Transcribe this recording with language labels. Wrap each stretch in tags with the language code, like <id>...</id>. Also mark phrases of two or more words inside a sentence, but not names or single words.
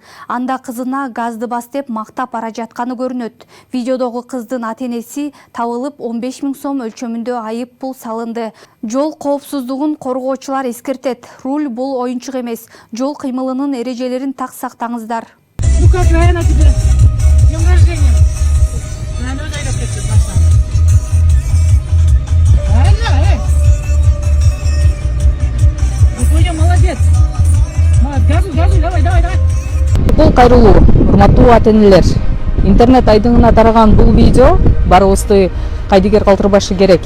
<ky>Анда кызына газды бас деп мактап бара жатканы көрүнөт. Видеодогу кыздын ата-энеси табылып 15 000 сом өлчөмүндө айып пул салынды. Жол коопсуздугун коргоочулар эскертет. Руль бул оюнчук эмес. Жол кыймылынын эрежелерин так сактаңыздар.</ky> <ru>Ну как, наверное, тебе с днем рождения. Наверное,</ru> <ky>айдап кетти баштан. Молодец.</ky> <ru>Газуй, давай.</ru> <ky>Кутул кайрылуу, урматтуу ата-энелер. Интернет айдыңына тараган бул видео барыбызды кайдыгер калтырбашы керек.</ky>